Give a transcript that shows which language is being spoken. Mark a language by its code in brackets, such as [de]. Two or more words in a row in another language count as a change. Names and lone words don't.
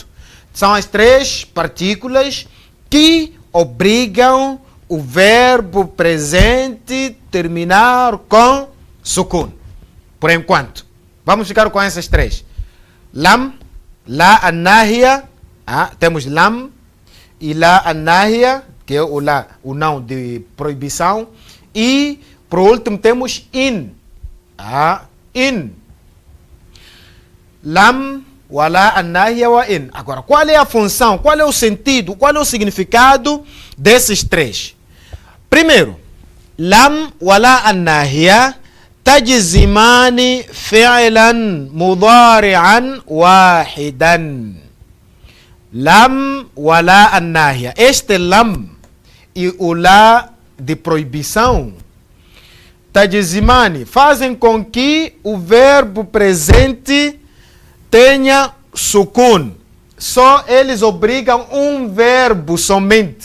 [pt] São as três partículas que obrigam o verbo presente terminar com sukun. Por enquanto. Vamos ficar com essas três. [ar] لم لا الناهية, [pt] temos lam e [ar] لا الناهية, [pt] que é o lá, o não de proibição. E, por último, temos in. In. [ar] لم ولا الناهية وإن. [pt] Agora, qual é a função, qual é o sentido, qual é o significado desses três? Primeiro, [ar] لم ولا الناهية تجزمان فعلا مضارعا واحدا. لم ولا الناهية. [pt] Este lam e o lá de proibição, tajzimani, fazem com que o verbo presente tenha sukun. Só eles obrigam um verbo somente.